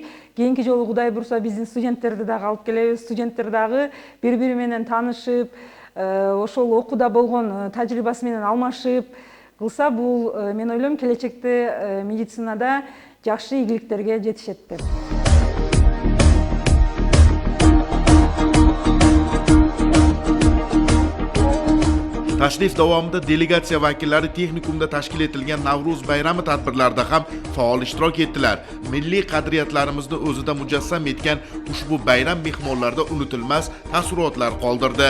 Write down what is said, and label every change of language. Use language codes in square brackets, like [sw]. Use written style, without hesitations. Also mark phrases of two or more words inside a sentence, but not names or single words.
[ky] Кийинки жолу Кудай бурса биздин студенттерди дагы алып келебиз. Студенттер дагы бири-бири менен таанышып, ошол окууда болгон тажрыйбасы менен алмашып кылса, бул мен ойлойм келечекте медицинада жакшы ийгиликтерге жетишет деп. [uz] Tashrif davomida delegatsiya vakillari texnikumda tashkil etilgan Navruz bayrami tadbirlarida ham faol ishtirok etdilar. Milliy qadriyatlarimizni o'zida mujassam etgan ushbu bayram mehmonlarda unutilmas taassurotlar qoldirdi.